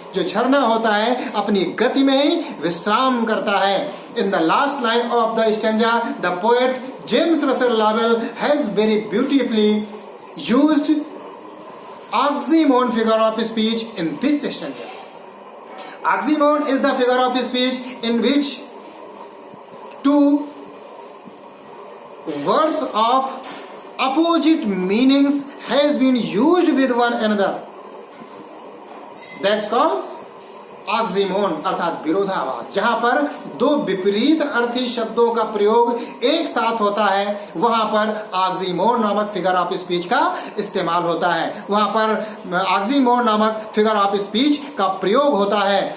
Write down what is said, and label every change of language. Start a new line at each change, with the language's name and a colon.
Hindi: जो झरना होता है अपनी गति में ही विश्राम करता है।
English: In the last line of the stanza the poet James Russell Lowell has very beautifully used oxymon figure of speech in this stanza. Oxymon is the figure of speech in which two words of opposite meanings has been used with one another. That's called
Hindi: ऑक्सीमोन, अर्थात विरोधाभास। जहां पर दो विपरीत अर्थी शब्दों का प्रयोग एक साथ होता है, वहां पर ऑक्सीमोन नामक फिगर ऑफ स्पीच का इस्तेमाल होता है, वहां पर ऑक्सीमोन नामक फिगर ऑफ स्पीच का प्रयोग होता है।